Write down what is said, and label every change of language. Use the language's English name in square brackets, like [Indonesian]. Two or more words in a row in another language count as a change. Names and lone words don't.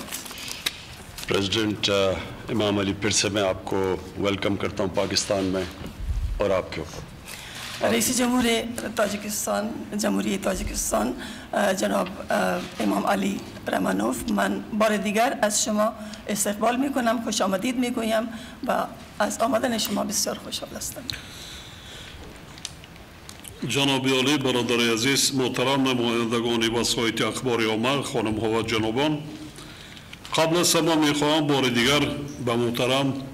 [Urdu] پریزیڈنٹ امام علی، پھر سے میں آپ کو ویلکم کرتا ہوں پاکستان میں اور آپ کے اوپر. [Persian] رئیس جمهور تاجیکستان، جمهوری تاجیکستان جناب امام علی رمانوف، من بار دیگر از شما استقبال میکنم، خوش آمدید میگویم و از آمدن شما بسیار خوشحال هستم. جناب عالی، برادر عزیز، محترم نمایندگان وسایط اخبار عامه، خانم ها و جنابان، قبل از همه میخواهم بار دیگر به محترم